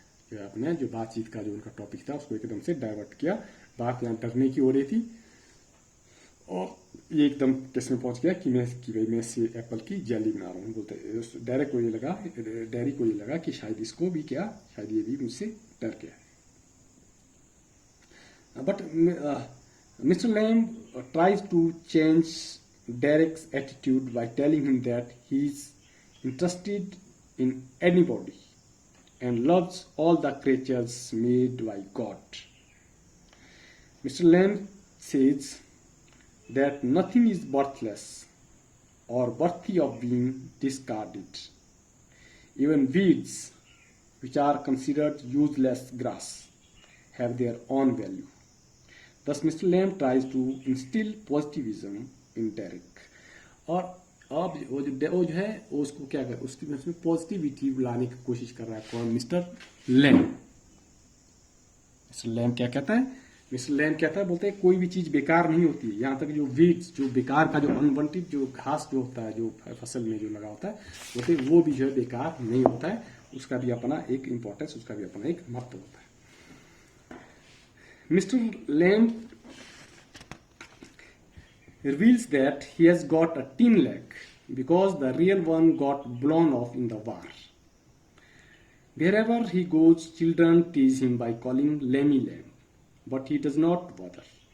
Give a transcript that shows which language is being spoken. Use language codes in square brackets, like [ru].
[hi] जो अपने जो बातचीत का जो उनका टॉपिक था उसको एकदम से डाइवर्ट किया। बात यहाँ डरने की हो रही थी और ये एकदम किसमें पहुंच गया कि भाई मैं से एप्पल की जेली बना रहा हूँ। बोलते डायरेक्ट को ये लगा, डेरी को ये लगा कि शायद इसको भी क्या, शायद ये भी मुझसे डर गया। [en] But mister Lamb tries to change Derek's attitude by telling him that he is interested in anybody and loves all the creatures made by God. Mr. Lamb says that nothing is worthless or worthy of being discarded. Even weeds, which are considered useless grass, have their own value. Thus, Mr. Lamb tries to instill positivism in Derek. [hi] और अब वो जो है वो उसको क्या कर, उसमें पॉजिटिविटी लाने की कोशिश कर रहा है कौन, मिस्टर लैम। मिस्टर लैम क्या कहता है, मिस्टर लैम कहता है, बोलते हैं कोई भी चीज बेकार नहीं होती है, यहाँ तक जो वीड्स, जो बेकार का जो अनवांटेड जो घास जो होता है, जो फसल में जो लगा होता है, बोलते वो भी जो है बेकार नहीं होता है, उसका भी अपना एक इम्पोर्टेंस, उसका भी अपना एक महत्व होता है। [en] Mr. Lamb reveals that he has got a tin leg because the real one got blown off in the war. Wherever he goes, children tease him by calling Lemmy Lamb, but he does not bother.